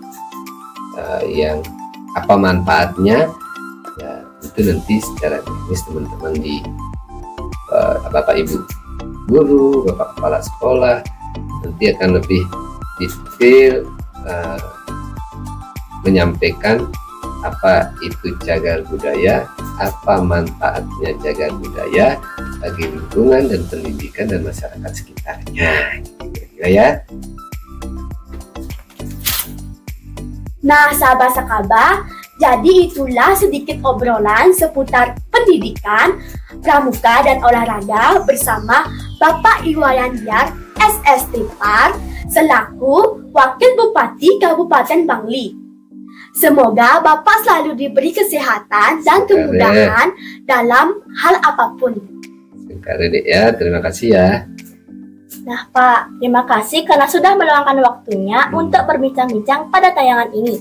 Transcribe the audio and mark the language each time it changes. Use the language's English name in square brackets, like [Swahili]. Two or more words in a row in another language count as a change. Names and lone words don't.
[Indonesian] Yang apa manfaatnya ya itu nanti secara teknis teman-teman di Bapak Ibu guru, Bapak kepala sekolah nanti akan lebih detail menyampaikan apa itu cagar budaya, apa manfaatnya cagar budaya bagi lingkungan dan pendidikan dan masyarakat sekitarnya, kira-kira ya. Nah, sahabat Sakaba, jadi itulah sedikit obrolan seputar pendidikan, pramuka, dan olahraga bersama Bapak Iwayan Diar, SST Par, selaku Wakil Bupati Kabupaten Bangli. Semoga Bapak selalu diberi kesehatan dan kemudahan dalam hal apapun. Ya, terima kasih ya. Nah Pak, terima kasih karena sudah meluangkan waktunya untuk berbincang-bincang pada tayangan ini.